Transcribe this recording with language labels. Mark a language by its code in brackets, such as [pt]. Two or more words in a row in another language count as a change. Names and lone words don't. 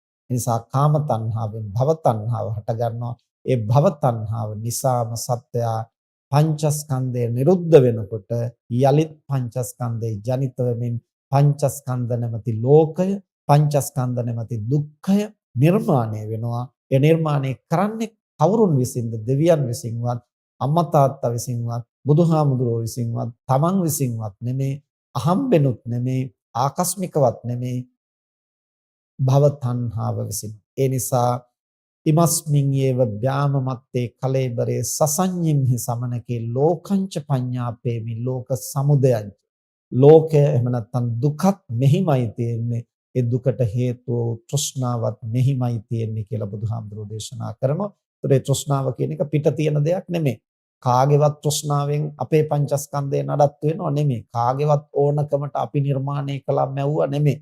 [si] නිසා කාම තණ්හාවෙන් භව තණ්හාව හට ගන්නවා. ඒ භව තණ්හාව නිසාම සත්වයා පංචස්කන්ධය නිරුද්ධ වෙනකොට යලිත් පංචස්කන්ධේ ජනිත වෙමින් පංචස්කන්ධ නැමැති ලෝකය, පංචස්කන්ධ නැමැති දුක්ඛය නිර්මාණය වෙනවා. ඒ නිර්මාණය කරන්නේ කවුරුන් විසින්ද? දෙවියන් විසින්වත්, අම්මා තාත්තා විසින්වත්, බුදුහාමුදුරුවෝ විසින්වත්, තමන් විසින්වත් නෙමේ, අහම්බෙනුත් නෙමේ, ආකස්මිකවත් නෙමේ, භව තණ්හාව විසින්. ඒ නිසා [pi] ඉමස්මින් යේව ඥාමමත්තේ කලේබරේ සසඤ්ඤිම්හි සමනකේ ලෝකංච පඤ්ඤාපේමි ලෝක සමුදයං. [si] ලෝකය එහෙම නැත්නම් දුකත් මෙහිමයි තියෙන්නේ. ඒ දුකට හේතුව තෘෂ්ණාවත් මෙහිමයි තියෙන්නේ කියලා බුදුහාමුදුරෝ දේශනා කරනවා. ඒතර ඒ තෘෂ්ණාව කියන එක පිට තියෙන දෙයක් නෙමෙයි. කාගේවත් තෘෂ්ණාවෙන් අපේ පංචස්කන්ධය නඩත්තු වෙනව නෙමෙයි. කාගේවත් ඕනකමට අපි නිර්මාණය කළා මැව්වා නෙමෙයි.